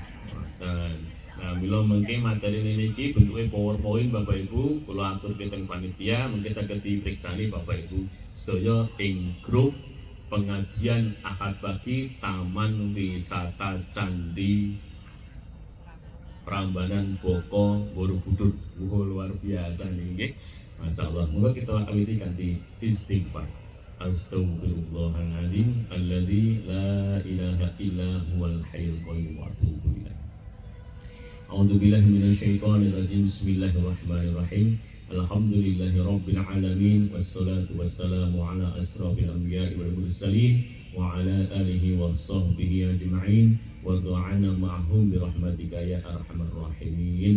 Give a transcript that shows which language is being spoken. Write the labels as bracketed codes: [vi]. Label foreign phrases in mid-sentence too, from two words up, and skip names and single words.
[jv] Nah, mila mengke materi niki bentuke PowerPoint Bapak Ibu, kula aturke teng panitia, mengke saged dipriksani Bapak Ibu sedaya ing grup pengajian Ahad pagi Taman Wisata Candi Prambanan Boko Borobudur. [id] Luar biasa nggih. Masyaallah. [jv] Moga kita awiti kanthi istighfar. [ar] أستغفر الله العظيم الذي لا إله إلا هو الحي القيوم وأتوب إليه. أعوذ بالله من الشيطان الرجيم. بسم الله الرحمن الرحيم الحمد لله رب العالمين والصلاة والسلام على أشرف الأنبياء والمرسلين وعلى آله وصحبه أجمعين ودعانا معهم برحمتك يا أرحم الراحمين.